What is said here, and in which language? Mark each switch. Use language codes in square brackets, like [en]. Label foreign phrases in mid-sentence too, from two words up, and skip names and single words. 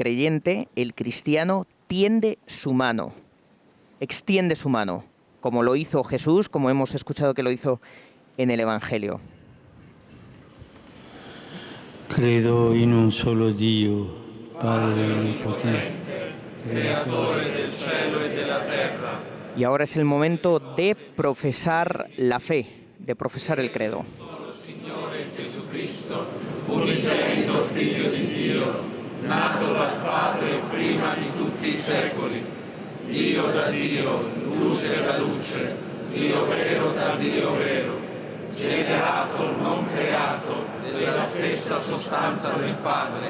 [es] creyente, el cristiano, tiende su mano, extiende su mano, como lo hizo Jesús, como hemos escuchado que lo hizo en el Evangelio. [it] Credo in un solo Dio, Padre Onnipotente, Creatore del cielo e della terra. [es] Y ahora es el momento de profesar la fe, de profesar el credo. [it] Signore Gesù Cristo, unigenito Figlio di Dio, nato dal Padre prima di tutti i secoli, Dio da Dio, luce da luce, Dio vero da Dio vero, generato, non creato, della stessa sostanza del Padre.